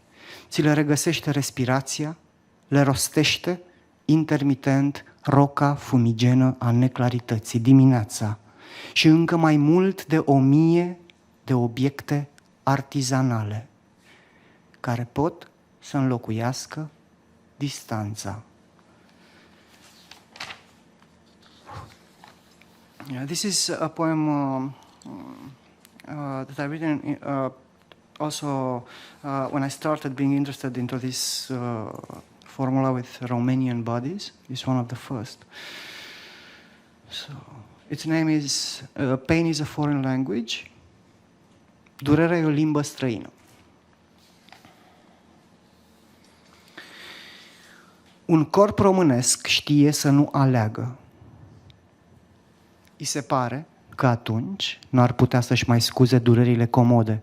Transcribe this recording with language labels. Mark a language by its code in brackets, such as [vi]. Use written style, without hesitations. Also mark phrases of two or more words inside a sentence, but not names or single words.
[ro] Ți le regăsește respirația, le rostește intermitent roca fumigenă a neclarității dimineața și încă mai mult de 1000 de obiecte artizanale care pot să înlocuiască distanța. [en] Yeah, this is a poem that I've written also when I started being interested into this formula with Romanian bodies. It's one of the first. So its name is Pain is a Foreign Language. [ro] Durerea e o limbă străină. Un corp românesc știe să nu aleagă. I se pare că atunci nu ar putea să-și mai scuze durerile comode.